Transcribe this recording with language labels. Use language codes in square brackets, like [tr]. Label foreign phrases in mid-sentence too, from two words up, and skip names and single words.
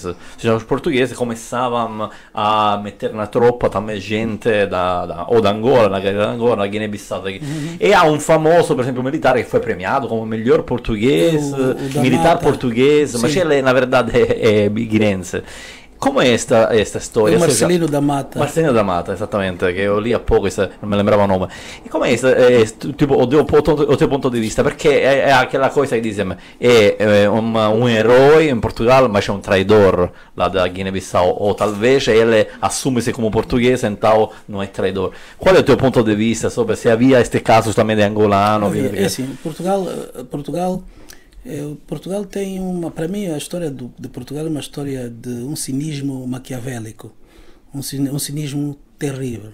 [pt] Ou seja, os portugueses começavam a meter na tropa também gente da Angola, na guerra da Angola, na Guiné-Bissau. E há um famoso, por exemplo, militar que foi premiado como o melhor português, militar Mata. português, mas Sim. ele na verdade é guinense. Como é esta história? O Marcelino da Mata. Marcelino da Mata, exatamente, [it] che io lì a poco, non mi lembrava il nome. E com'è tipo, [pt] o teu ponto [it] di vista? Perché è aquella cosa che dice, è un eroe in Portogallo, ma c'è un traidor là da Guiné-Bissau, [pt] o talvez ele assume-se como português, então não é traidor. Qual é o teu ponto de vista sobre se havia este caso também de angolano? É assim, Portugal tem para mim a história de Portugal é uma história de um cinismo maquiavélico, um cinismo terrível.